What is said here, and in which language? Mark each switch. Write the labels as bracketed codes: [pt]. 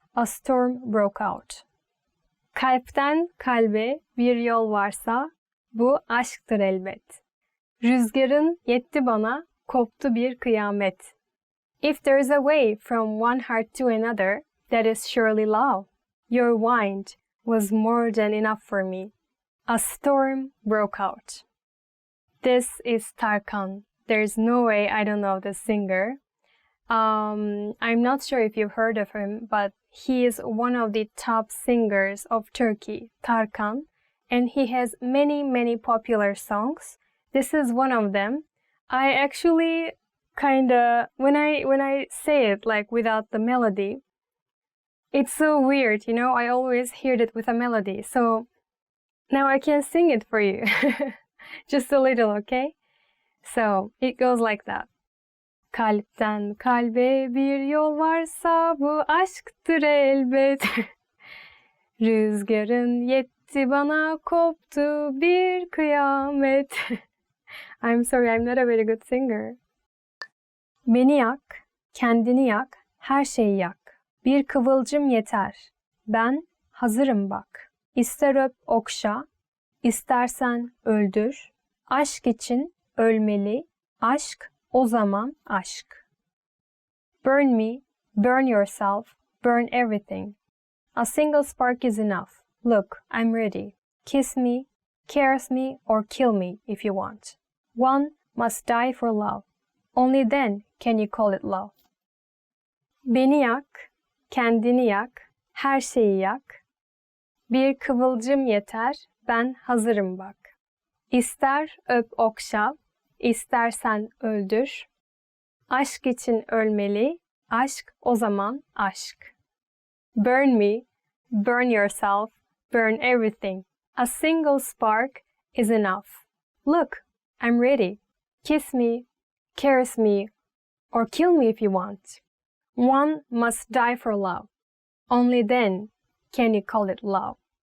[en] A storm broke out. [tr] Kalpten kalbe bir yol varsa bu aşktır elbet. Rüzgarın yetti bana, koptu bir kıyamet. [en] If there is a way from one heart to another, that is surely love. Your wind was more than enough for me. A storm broke out. This is Tarkan. There's no way I don't know this singer. I'm not sure if you've heard of him, but he is one of the top singers of Turkey, Tarkan, and he has many popular songs. This is one of them. I actually when I say it like without the melody, it's so weird, you know. I always hear it with a melody, so now I can sing it for you. Just a little, okay? So it goes like that. [tr] Kalpten kalbe bir yol varsa bu aşktır elbet. Rüzgarın yetti bana, koptu bir kıyamet. [en] I'm sorry, I'm not a very good singer. [tr] Beni yak, kendini yak, her şeyi yak. Bir kıvılcım yeter. Ben hazırım bak. İster öp okşa, istersen öldür. Aşk için ölmeli, aşk o zaman aşk. [en] Burn me, burn yourself, burn everything. A single spark is enough. Look, I'm ready. Kiss me, caress me, or kill me if you want. One must die for love. Only then can you call it love. [tr] Beni yak, kendini yak, her şeyi yak. Bir kıvılcım yeter, ben hazırım bak. İster öp okşa, istersen öldür. Aşk için ölmeli, aşk o zaman aşk. [en] Burn me, burn yourself, burn everything. A single spark is enough. Look, I'm ready. Kiss me, caress me, or kill me if you want. One must die for love. Only then can you call it love.